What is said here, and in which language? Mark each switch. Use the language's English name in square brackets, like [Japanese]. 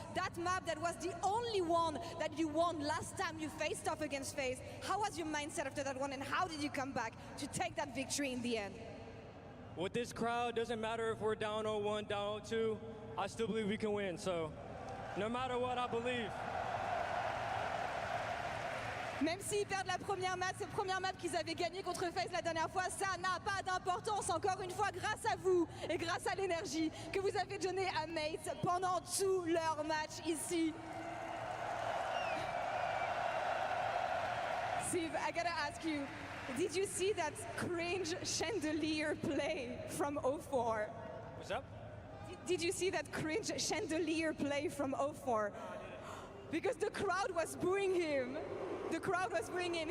[English] That map that was the only one that you won last time you faced off against FaZe. How was your mindset after that one and how did you come back to take that victory in the end? With this crowd, doesn't matter if we're down 0-1, down 0-2, I still believe we can win. So no matter what, I believe. [French] Même s'ils perdent la première map, cette première map qu'ils avaient gagnée contre FaZe la dernière fois, ça n'a pas d'importance. Encore une fois, grâce à vous et grâce à l'énergie que vous avez donnée à Mates pendant tout leur match ici. [English] Steve, I gotta ask you, did you see that cringe chandelier play from 04? What's up? Did you see that cringe chandelier play from 04? Because the crowd was booing him. The crowd was booing him.